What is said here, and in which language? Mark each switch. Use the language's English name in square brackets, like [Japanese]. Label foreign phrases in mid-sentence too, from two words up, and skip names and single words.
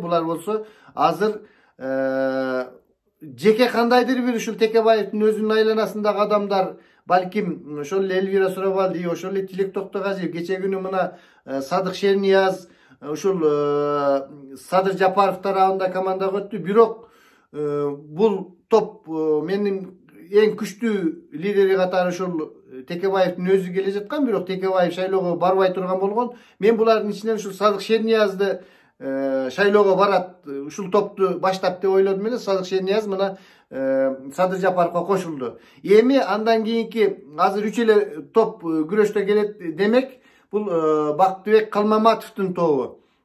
[Kyrgyz] Булар болсо азыр жеке кандайдыр бир ушул Текебаевдин өзүнүн айланасындагы адамдар, балким ошол эле Элвира Сурабалди, ошол эле Тилек Токтогазиев, кече күнү мына Садык Шернияз, ушул Садыр Жапаров тарабында команда өттү. Бирок бул топ менин en güçlü lideri katары ошол Текебаевдин өзү келе жаткан, бирок Текебаев шайлоого барбай турган болгон. Мен булардын ичинен ушул Садык Шерниязды шайлоого барат, ушул топту баштап деп ойлодум эле. Садык Шернияз мына Садыр Жапаровго кошулду. Эми андан кийинки азыр 3 эле топ күрөштө келет демек, бул Бактыбек Калмаматовдун тобу.